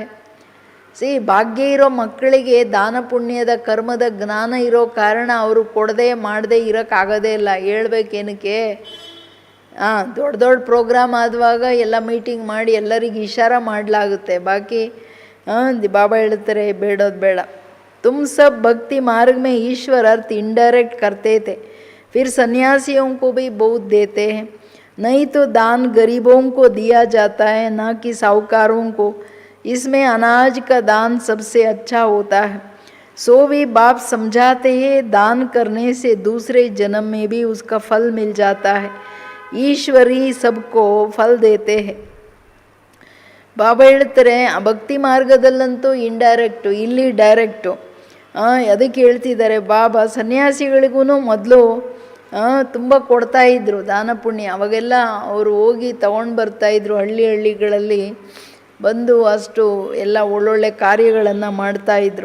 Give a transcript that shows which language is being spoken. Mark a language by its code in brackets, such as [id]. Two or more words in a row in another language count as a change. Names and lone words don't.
[kn] ಭಾಗ್ಯ ಇರೋ ಮಕ್ಕಳಿಗೆ ದಾನ ಪುಣ್ಯದ ಕರ್ಮದ ಜ್ಞಾನ ಇರೋ ಕಾರಣ ಅವರು ಕೊಡದೆ ಮಾಡದೆ ಇರೋಕ್ಕಾಗೋದೇ ಇಲ್ಲ. ಹೇಳ್ಬೇಕೇನಕ್ಕೆ? ದೊಡ್ಡ ಪ್ರೋಗ್ರಾಮ್ ಆದುವಾಗ ಎಲ್ಲ ಮೀಟಿಂಗ್ ಮಾಡಿ ಎಲ್ಲರಿಗೆ ಇಶಾರ ಮಾಡಲಾಗುತ್ತೆ. ಬಾಕಿ ಬಾಬಾ ಹೇಳ್ತಾರೆ ಬೇಡೋದು ಬೇಡ. [hi] तुम सब भक्ति मार्ग में ईश्वर अर्थ इनडायरेक्ट करते थे, फिर सन्यासियों को भी बहुत देते हैं. नहीं तो दान गरीबों को दिया जाता है, ना कि साहूकारों को. इसमें अनाज का दान सबसे अच्छा होता है. सो भी बाप समझाते हैं दान करने से दूसरे जन्म में भी उसका फल मिल जाता है. ईश्वरी सबको फल देते हैं. [kn] ಬಾಬಾ ಹೇಳ್ತಾರೆ ಭಕ್ತಿ ಮಾರ್ಗದಲ್ಲಂತೂ ಇಂಡೈರೆಕ್ಟು, ಇಲ್ಲಿ ಡೈರೆಕ್ಟು. ಅದಕ್ಕೆ ಹೇಳ್ತಿದ್ದಾರೆ ಬಾಬಾ ಸನ್ಯಾಸಿಗಳಿಗೂ ಮೊದಲು ತುಂಬ ಕೊಡ್ತಾಯಿದ್ರು ದಾನ ಪುಣ್ಯ. ಅವಾಗೆಲ್ಲ ಅವರು ಹೋಗಿ ತಗೊಂಡು ಬರ್ತಾಯಿದ್ರು ಹಳ್ಳಿಗಳಲ್ಲಿ ಬಂದು, ಅಷ್ಟು ಎಲ್ಲ ಒಳ್ಳೊಳ್ಳೆ ಕಾರ್ಯಗಳನ್ನು ಮಾಡ್ತಾಯಿದ್ರು.